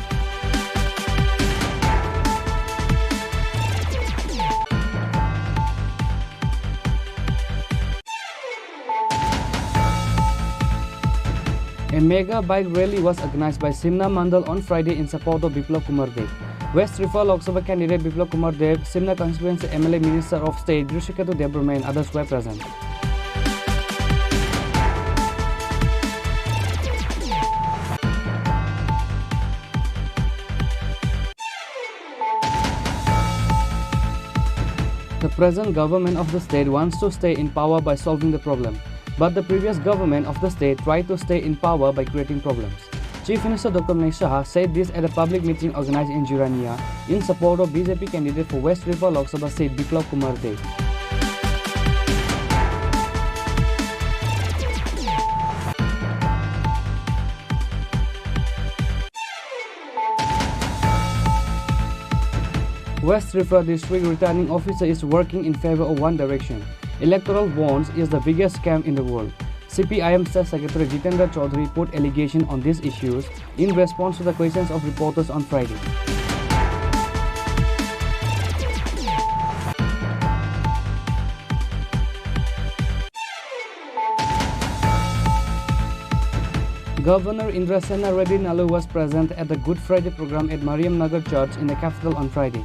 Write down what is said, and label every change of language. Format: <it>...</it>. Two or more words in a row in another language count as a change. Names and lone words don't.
<en>A mega bike rally was organized by Simna Mandal on Friday in support of Biplab Kumar Dev. West Tripura Lok Sabha candidate Biplab Kumar Dev, Simna constituency MLA Minister of State Drishiketu De Burma and others were present. The present government of the state wants to stay in power by solving the problem. But the previous government of the state tried to stay in power by creating problems. Chief Minister Dr. Manish Saha said this at a public meeting organized in Jurania in support of BJP candidate for West Tripura Lok Sabha seat Biplab Kumar Dev. West Tripura District Returning Officer is working in favor of one direction. Electoral bonds is the biggest scam in the world. CPIM State Secretary Jitendra Chaudhary put allegation on these issues in response to the questions of reporters on Friday. Governor Indrasena Reddy Nalu was present at the Good Friday program at Mariam Nagar Church in the capital on Friday.</en>